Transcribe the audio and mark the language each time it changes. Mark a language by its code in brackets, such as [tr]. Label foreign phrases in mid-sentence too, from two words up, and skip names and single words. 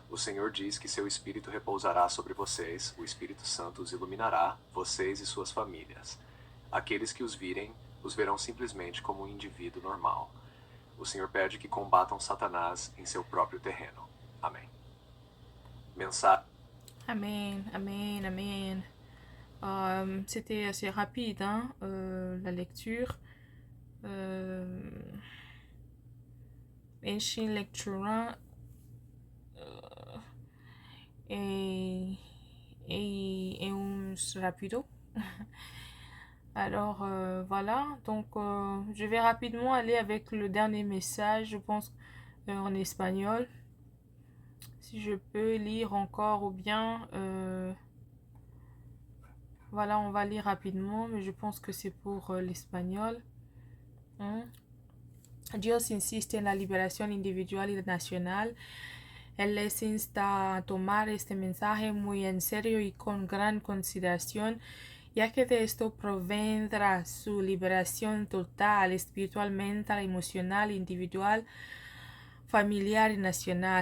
[pt] O Senhor diz que seu Espírito repousará sobre vocês, o Espírito Santo os iluminará, vocês e suas famílias. Aqueles que os virem, os verão simplesmente como um indivíduo normal. O Senhor pede que combatam Satanás em seu próprio terreno. Amém. Mensagem. Amen, amen, amen. [fr] C'était assez rapide, hein, la lecture. Enchi lectura et un rapido. Alors voilà, donc je vais rapidement aller avec le dernier message, je pense en espagnol. Si je peux lire encore ou bien... voilà, on va lire rapidement, mais je pense que c'est pour l'espagnol. [es] Dios insiste en la liberación individual y nacional. Él les insta a tomar este mensaje muy en serio y con gran consideración, ya que de esto provendrá su liberación total, espiritual, mental, emocional, individual, familiar y nacional.